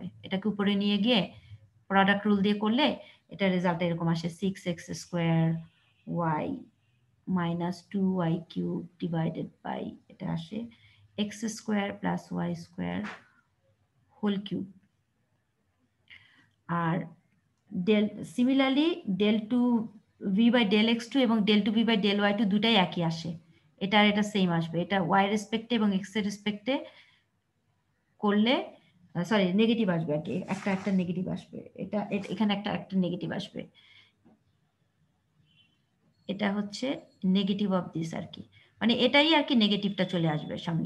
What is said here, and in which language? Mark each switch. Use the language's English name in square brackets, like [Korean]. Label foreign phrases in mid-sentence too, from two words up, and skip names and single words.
[Bangla] এটাকে উপরে নিয়ে গিয়ে [English] product rule [Bangla] দিয়ে করলে এটা রেজাল্ট এরকম আসে, [English] 6x² y minus 2y³ divided by [Bangla] এটা আসে [English] x² plus y² whole cube. [Bangla] আর সিমিলারলি [English] del 2v by del x2 [Bangla] এবং [English] del 2v by del y2 [Bangla] দুটাই একই আসে, এটা আর এটা সেম আসবে। এটা y রেসপেক্টে এবং x এর রেসপেক্টে করলে সরি নেগেটিভ আসবে, আর কি একটা নেগেটিভ আসবে, এটা এখানে একটা নেগেটিভ আসবে, এটা হচ্ছে [English] negative of this [Bangla] আর কি, মানে এটাই আর কি নেগেটিভটা চলে আসবে সামনে।